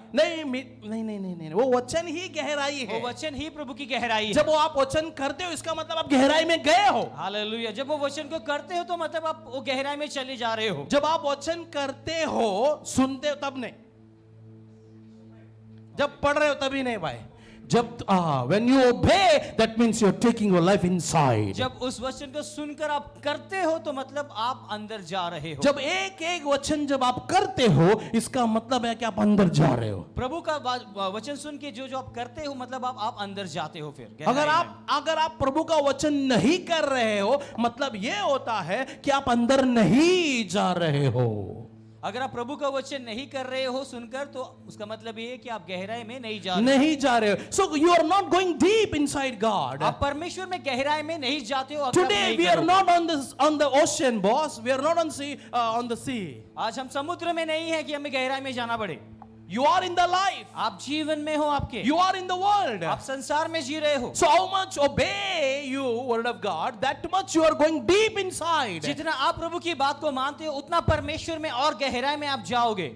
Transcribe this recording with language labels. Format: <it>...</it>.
<hi>नहीं नहीं नहीं नहीं नहीं, वो वचन ही गहराई है. वो वचन ही प्रभु की गहराई है. जब वो आप वचन करते हो इसका मतलब आप गहराई में गए हो. हालेलुया. जब वो वचन को करते हो तो मतलब आप वो गहराई में चले जा रहे हो. जब आप वचन करते हो, सुनते हो तब नहीं, जब पढ़ रहे हो तभी नहीं भाई. जब</hi> <en>when you obey, that means you're taking your life inside.</en> <hi>जब उस वचन को सुनकर आप करते हो तो मतलब आप अंदर जा रहे हो. जब एक एक वचन जब आप करते हो इसका मतलब है कि आप अंदर जा रहे हो. प्रभु का वचन सुन के जो आप करते हो मतलब आप अंदर जाते हो. फिर अगर आप प्रभु का वचन नहीं कर रहे हो मतलब ये होता है कि आप अंदर नहीं जा रहे हो. अगर आप प्रभु का वचन नहीं कर रहे हो सुनकर तो उसका मतलब ये है कि आप गहराई में नहीं जा रहे हो.</hi> <en>So you are not going deep inside God.</en> <hi>आप परमेश्वर में गहराई में नहीं जाते हो.</hi> <en>Today we are not on the ocean, boss. We are not on the sea.</en> <hi>आज हम समुद्र में नहीं है कि हमें गहराई में जाना पड़े.</hi> <en>You are in the life.</en> <hi>आप जीवन में हो आपके.</hi> <en>You are in the world.</en> <hi>आप संसार में जी रहे हो.</hi> <en>So how much obey you word of God, that much you are going deep inside.</en> <hi>जितना आप प्रभु की बात को मानते हो उतना परमेश्वर में और गहराई में आप जाओगे.</hi>